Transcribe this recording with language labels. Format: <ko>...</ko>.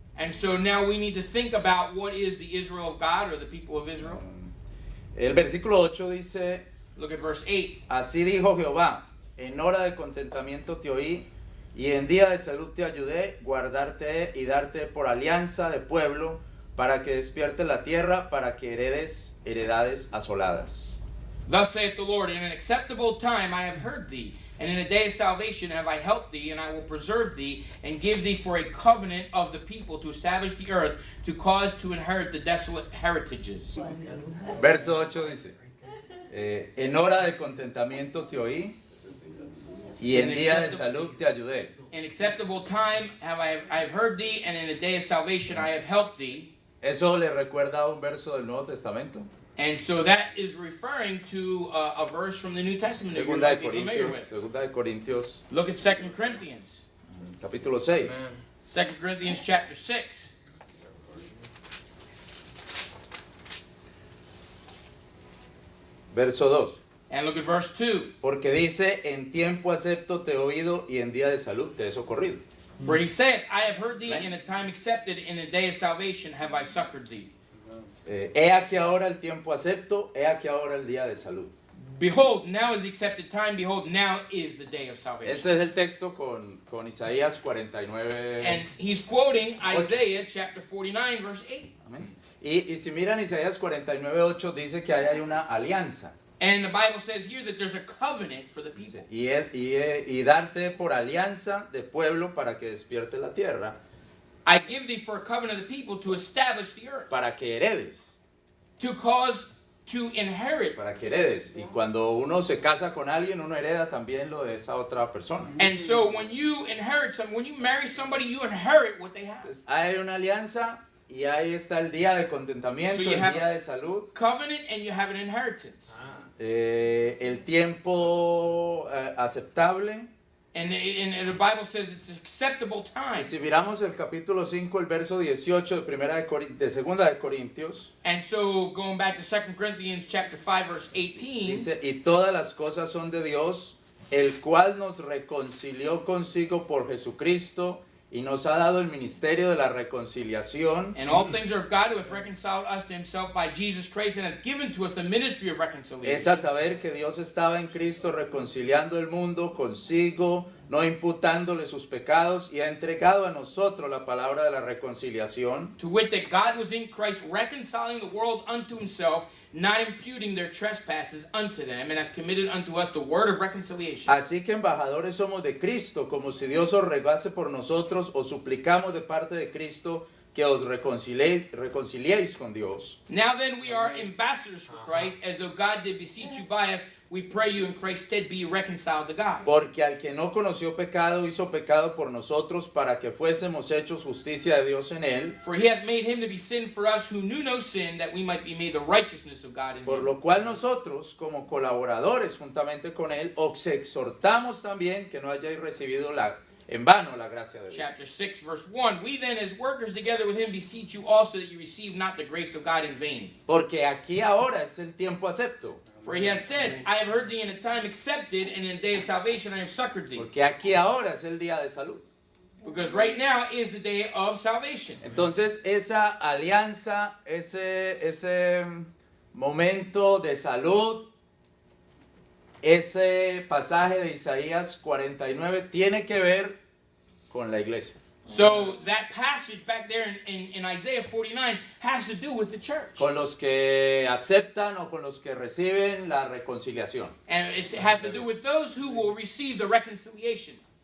<en>And so now we need to think about what is the Israel of God, or the people of Israel.</en> <es>El versículo 8 dice,</es> <en>Look at verse 8.</en> <es>así dijo Jehová, en hora de contentamiento te oí, y en día de salud te ayudé, guardarte y darte por alianza de pueblo, para que despierte la tierra, para que heredes heredades asoladas.</es> <en>Thus saith the Lord, in an acceptable time I have heard thee, and in a day of salvation have I helped thee, and I will preserve thee, and give thee for a covenant of the people, to establish the earth, to cause to inherit the desolate heritages.</en> <es>Verso 8 dice, en hora de contentamiento te oí, y en día de salud te ayudé.</es> <en>In acceptable time I have heard thee, and in a day of salvation I have helped thee.</en> <es>Eso le recuerda a un verso del Nuevo Testamento.</es> <en>And so that is referring to a verse from the New Testament that you</en> <es>Segunda</es> <en>might</en> <es>de</es> <en>be familiar</en> <es>Corintios,</es> <en>with.</en> <es>Segunda de Corintios,</es> <en>Look at 2 Corinthians.</en> <es>capítulo 6.</es> <en>2 Corinthians chapter 6.</en> <es>Verso 2.</es> <en>And look at verse 2.</en> <es>Porque dice, en tiempo acepto te he oído y en día de salud te he socorrido.</es> <en>For he saith, I have heard thee in a time accepted, in a day of salvation have I succored thee.</en> <es>He aquí ahora el tiempo acepto, he aquí ahora el día de salud.</es> <en>Behold, now is the accepted time. Behold, now is the day of salvation.</en> <es>Ese es el texto con Isaías 49.</es> <en>And he's quoting Isaiah chapter 49, verse 8.</en> <es>Amén. Y si miran Isaías 49:8 dice que ahí hay una alianza.</es> <en>And the Bible says here that there's a covenant for the people.</en> <es>Y darte por alianza de pueblo para que despierte la tierra,</es> <en>I give thee for a covenant of the people to establish the earth,</en> <es>para que heredes.</es> <en>to cause to inherit.</en> <es>Para que heredes. Y cuando uno se casa con alguien, uno hereda también lo de esa otra persona.</es> <en>And so when you inherit when you marry somebody, you inherit what they have.</en> <es>Entonces, hay una alianza y ahí está el día de contentamiento,</es> <en>So you</en> <es>el</es> <en>have</en> <es>día de salud,</es> <en>covenant and you have an inheritance.</en> <es>el tiempo aceptable.</es> <en>And the Bible says it's an acceptable time.</en> <es>Y si miramos el capítulo 5, el verso 18 de segunda de Corintios,</es> <en>And so going back to 2 Corinthians chapter 5 verse 18,</en> <es>dice, y todas las cosas son de Dios, el cual nos reconcilió consigo por Jesucristo y nos ha dado el ministerio de la reconciliación.</es> <en>and all things are of God, who hath reconciled us to himself by Jesus Christ, and hath given to us the ministry of reconciliation.</en> <es>Es a saber que Dios estaba en Cristo reconciliando el mundo consigo, no imputándole sus pecados, y ha entregado a nosotros la palabra de la reconciliación.</es> <en>To wit, that God was in Christ reconciling the world unto himself, not imputing their trespasses unto them, and hath committed unto us the word of reconciliation.</en> <es>Así que embajadores somos de Cristo, como si Dios os rogase por nosotros, os suplicamos de parte de Cristo que os reconciliéis con Dios.</es> <en>Now then, we are ambassadors for Christ, as though God did beseech you by us. We pray you in Christ's stead be reconciled to God.</en> <es>Porque al que no conoció pecado, hizo pecado por nosotros, para que fuésemos hechos justicia de Dios en él.</es> <en>For he hath made him to be sin for us who knew no sin, that we might be made the righteousness of God in</en> <es>Por</es> <en>him.</en> <es>lo cual nosotros, como colaboradores juntamente con él, os exhortamos también que no hayáis recibido en vano la gracia de Dios.</es> <en>Chapter 6, verse 1. We then, as workers together with him, beseech you also that you receive not the grace of God in vain.</en> <es>Porque aquí ahora es el tiempo acepto.</es> <en>For he hath said, I have heard thee in a time accepted, and in a day of salvation I have succored thee.</en> <es>Porque aquí ahora es el día de salud.</es> <en>Because right now is the day of salvation.</en> <es>Entonces esa alianza, ese momento de salud, ese pasaje de Isaías 49 tiene que ver con la iglesia.</es> <en>So that passage back there in Isaiah 49 has to do with the church.</en> <es>Con los que aceptan o con los que reciben la reconciliación.</es> <en>And it has to do with those who will receive the reconciliation.</en>